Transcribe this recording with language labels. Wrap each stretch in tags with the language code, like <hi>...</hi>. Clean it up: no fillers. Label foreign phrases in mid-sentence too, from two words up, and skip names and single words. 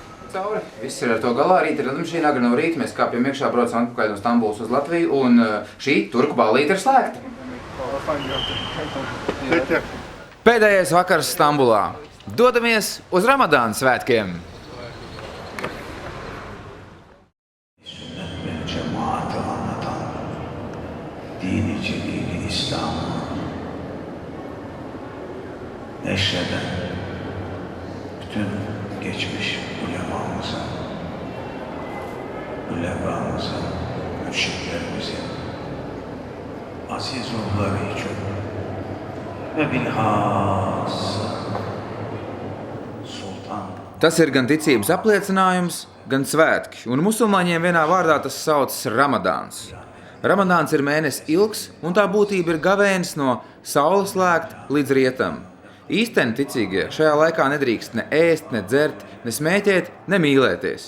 <lv>cauri. Viss ir ar to galā. Rīt ir lidmašīna, agri no rīta. Mēs kāpjam iekšā, braucam atpakaļ no Stambulas uz Latviju. Un šī turku ballīte ir slēgta. Pēdējais vakars Stambulā. Dodamies uz Ramadāna svētkiem.</lv> <tr>Cemaati anlatan, dini celili İslam'ı neşreden bütün geçmiş ulemamızın, mürşitlerimizin aziz ruhları için ve bilhassa Sultan</tr> <lv>Tas ir gan ticības apliecinājums, gan svētki, un musulmaņiem vienā vārdā tas saucas Ramadāns. Ramadāns ir mēnesis ilgs, un tā būtība ir gavēnis no saules lēkt līdz rietam. Īsteni ticīgie šajā laikā nedrīkst ne ēst, ne dzert, ne smēķēt, ne mīlēties.</lv>